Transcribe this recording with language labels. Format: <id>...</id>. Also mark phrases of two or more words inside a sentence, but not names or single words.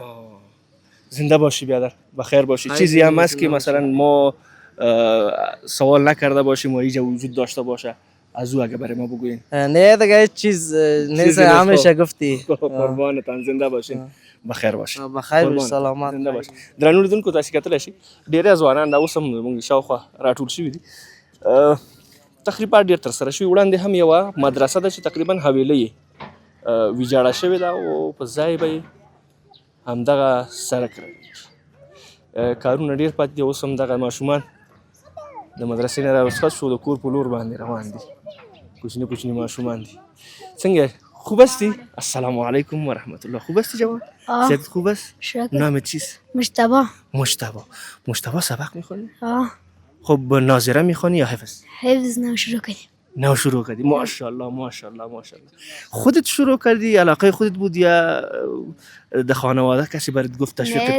<fa>زنده باشی بیادر بخیر باشی. چیزی هم هست که مثلا ما سوال نکرده باشیم و اینجا وجود داشته باشه از او اگه برای ما بگوین؟ نه دیگه هیچ چیز نیست همیشه گفتی. قربانتان زنده باشین بخیر باشین. بخیر باش سلامت زنده باشین.</fa> <ps>درنو لیدونکو تاسو کتلی شي ډیره ځوانان دا اوس هم موږ شاوخوا راټول شوي دي تقریبا ډیر تر سره شوي. وړاندې هم یوه مدرسه ده چې تقریبا حویلۍ ویجاړه شوې ده او په ځای به یې همدغه سړک راغلی کارونه ډیر پاتې دي. اوس هم دغه ماشومان د مدرسې نه راوسخت شو د کور په لور باندې روان دي. کوچني کوچني ماشومان دي. څنګه</ps> <fa>خوب هستی؟</fa> <ar>السلام علیکم و رحمت الله.</ar> <fa>خوب هستی جوان؟ صحت خوب است؟ نامت چیست؟ مجتبی سبق میخونی؟ خب ناظره میخونی یا حفظ؟ حفظ نو شروع کردی. ماشاءالله ماشاءالله ماشاءالله. خودت شروع کردی علاقه خودت بود یا د خانواده کسی برات گفت تشویق کرد؟</fa>